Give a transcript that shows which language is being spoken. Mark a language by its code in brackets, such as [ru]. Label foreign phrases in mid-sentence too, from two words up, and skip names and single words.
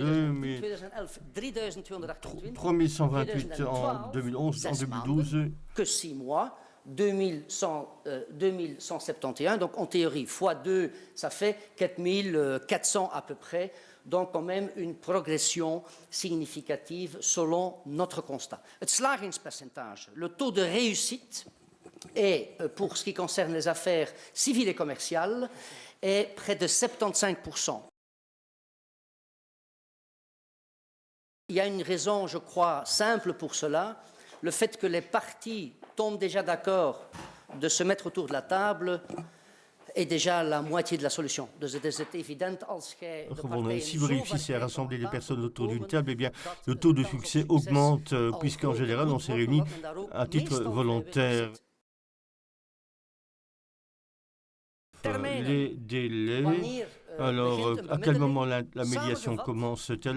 [fr] 3128 en 2011, en 2012. Que 6 mois, 2171, donc en théorie, fois 2, ça fait 4400 à peu près, donc quand même une progression significative selon notre constat. [nl] Het slagingspercentage, [fr] le taux de réussite, est, pour ce qui concerne les affaires civiles et commerciales, est près de 75%. Il y a une raison, je crois, simple pour cela, le fait que les parties tombent déjà d'accord de se mettre autour de la table est déjà la moitié de la solution. [nl] Dus het is évident als gij de partijen [fr] si vous réussissez à rassembler les personnes autour d'une table, eh bien, le taux de succès augmente, puisqu'en général, on s'est réunis à titre volontaire. Les délais. Alors, à quel moment la médiation commence-t-elle?